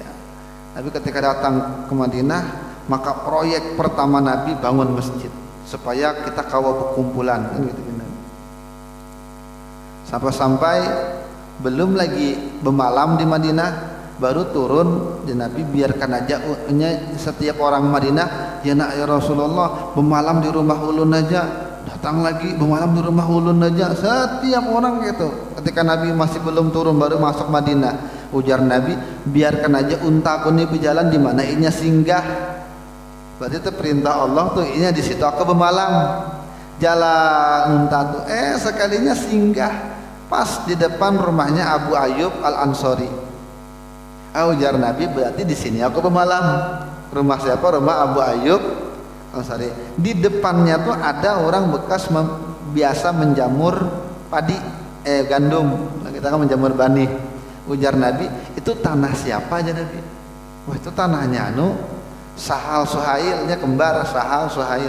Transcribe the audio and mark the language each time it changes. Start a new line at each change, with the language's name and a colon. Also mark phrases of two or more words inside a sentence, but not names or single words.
Indonesian: Nabi ketika datang ke Madinah, maka proyek pertama Nabi bangun masjid supaya kita kawa berkumpulan, kan gitu. Sampai belum lagi bermalam di Madinah, baru turun di Nabi, biarkan aja setiap orang Madinah, ya nak ya Rasulullah, bermalam di rumah ulun aja, datang lagi bermalam di rumah ulun aja, setiap orang gitu.
Banjar: Ketika Nabi masih belum turun, baru masuk Madinah, ujar Nabi, biarkan aja untaku ini berjalan di mana inya singgah. Berarti itu perintah Allah tuh, inya di situ aku bermalam, jalan unta tuh, sekalinya singgah pas di depan rumahnya Abu Ayyub Al-Ansori. Ujar Nabi, berarti di sini aku bermalam.
Indonesian: Rumah siapa? Rumah Abu Ayyub Al-Ansori. Di depannya tuh ada orang bekas biasa menjamur padi, gandum.
Banjar: Kita kan menjamur bani. Ujar Nabi, itu tanah siapa aja Nabi? Wah, itu tanahnya Sahal Suhailnya, kembar Sahal Suhail.